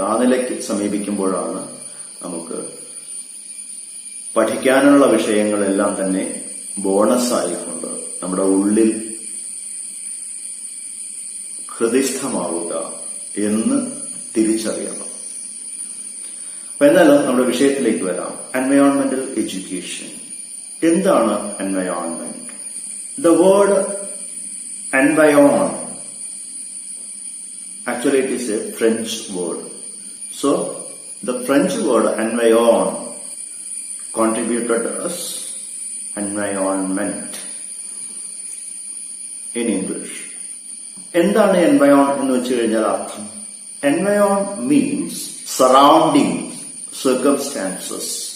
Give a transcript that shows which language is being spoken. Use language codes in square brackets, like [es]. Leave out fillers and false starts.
[ml] ആ നിലയ്ക്ക് സമീപിക്കുമ്പോഴാണ് നമുക്ക് പഠിക്കാനുള്ള വിഷയങ്ങളെല്ലാം തന്നെ ബോണസായിക്കൊണ്ട് നമ്മുടെ ഉള്ളിൽ ഹൃദയസ്ഥമാവുക എന്ന് തിരിച്ചറിയണം. അപ്പൊ എന്നാലും നമ്മുടെ വിഷയത്തിലേക്ക് വരാം. എൻവയോൺമെന്റൽ എഡ്യൂക്കേഷൻ. എന്താണ് environment? [en] The word environ, actually it is a French word. So, the French word environ contributed as environment in English. [ml] എന്താണ് environ എന്ന് വെച്ച് കഴിഞ്ഞാൽ അർത്ഥം? [en] Environ means surrounding circumstances.